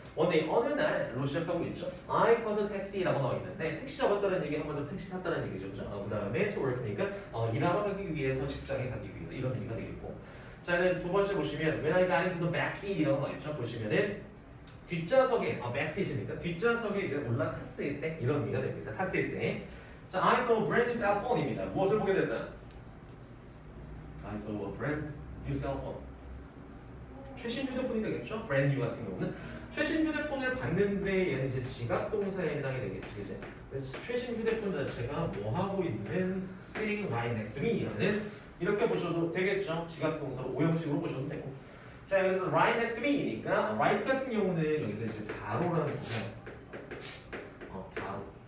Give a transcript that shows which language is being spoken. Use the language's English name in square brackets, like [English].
[Korean] 원데이 어느 날로 시작하고 있죠. [English] I called a taxi [Korean] 라고 나와 있는데 택시 잡았다는 얘기 한 번 더 택시 탔다는 얘기죠, 그죠? 그 다음에 to work니까 일하러 가기 위해서 직장에 가기 위해서 이런 의미가 되겠고. 자, 두 번째 보시면 [English] when I got into the back seat [Korean] 이라고 나와 있죠. 보시면은 뒷좌석에 backseat이니까 뒷좌석에 이제 올라탔을 때 이런 의미가 됩니다. 탔을 때. [English] 자, I saw a brand new cell phone입니다. [Korean] 무엇을 보게 됐다? [English] I saw a brand new cell phone. [Korean] 최신 휴대폰이 되겠죠? brand new 같은 경우는 최신 휴대폰을 봤는데 얘는 이제 지각 동사에 해당이 되겠지, 그지? 그래서 최신 휴대폰 자체가 뭐 하고 있는 [English] sitting right next to me [Korean] 라는 이렇게 보셔도 되겠죠? 지각 동사로 오형식으로 보셔도 되고. 자, 여기서 right next to me니까 right 같은 경우는 여기서 이제 바로라는 뜻이에요. 바로.